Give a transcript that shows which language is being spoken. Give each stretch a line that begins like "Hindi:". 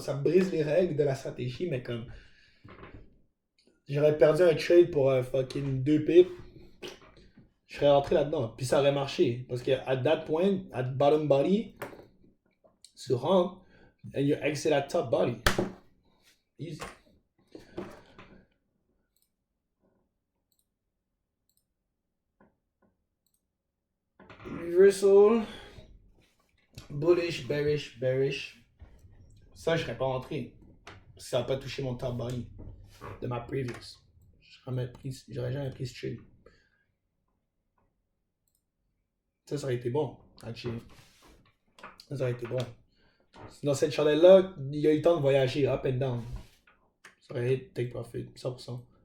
French: Ça brise les règles de la stratégie, mais comme. J'aurais perdu un trade pour fucking 2 pips. Je serais rentré là-dedans. Puis ça aurait marché.
English: Parce que at that point, at bottom body,
French: tu rentres
English: and you exit at top body. Easy. Reversal. Bullish, bearish, bearish.
French: Ça, je serais pas rentré. Parce que ça n'a pas touché mon top body de ma previous. J'aurais jamais pris ce trade. Ça aurait été bon, actually. Ça aurait été bon. Dans cette chandelle-là, il y a eu le temps de voyager
English: up and down.
French: Ça aurait été take profit, 100%.